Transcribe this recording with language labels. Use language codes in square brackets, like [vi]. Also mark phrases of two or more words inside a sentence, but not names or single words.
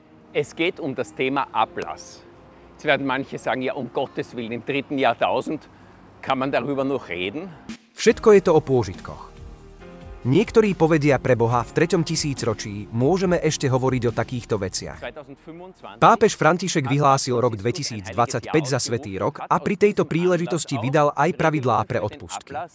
[de] Es geht um das Thema Ablass. Jetzt werden manche sagen, ja, um Gottes Willen, im 3. Jahrtausend kann man darüber noch reden. [sk] Všetko je to o pôžitkoch. Niektorí povedia pre Boha, v 3. tisícročí môžeme ešte hovoriť o takýchto veciach. Pápež František vyhlásil rok 2025 za svätý rok a pri tejto príležitosti vydal aj pravidlá pre odpustky.